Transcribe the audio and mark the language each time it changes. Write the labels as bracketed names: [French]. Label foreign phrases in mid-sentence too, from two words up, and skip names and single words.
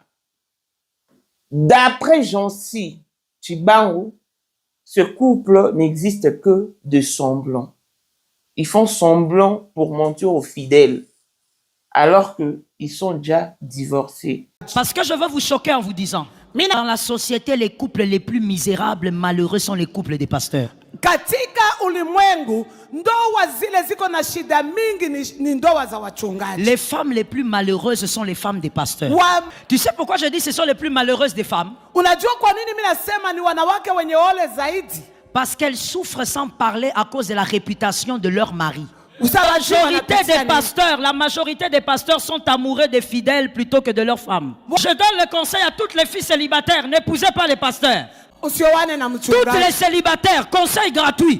[French] D'après Jansi Chibaou, ce couple n'existe que de semblant. Ils font semblant pour mentir aux fidèles, alors qu'ils sont déjà divorcés. Parce que je veux vous choquer en vous disant, dans la société, les couples les plus misérables, malheureux sont les couples des pasteurs. [Swahili] Katika ulimwengu ndoa zile ziko na shida mingi ni ndoa za wachungaji. [French] Les femmes les plus malheureuses sont les femmes des pasteurs. Tu sais pourquoi je dis ce sont les plus malheureuses des femmes? [Swahili] Unajua kwa nini mimi nasema ni wanawake wenye ole zaidi? [French] Parce qu'elles souffrent sans parler à cause de la réputation de leur mari. La majorité des pasteurs sont amoureux des fidèles plutôt que de leurs femmes. Je donne le conseil à toutes les filles célibataires, n'épousez pas les pasteurs. Toutes les célibataires, conseil gratuit.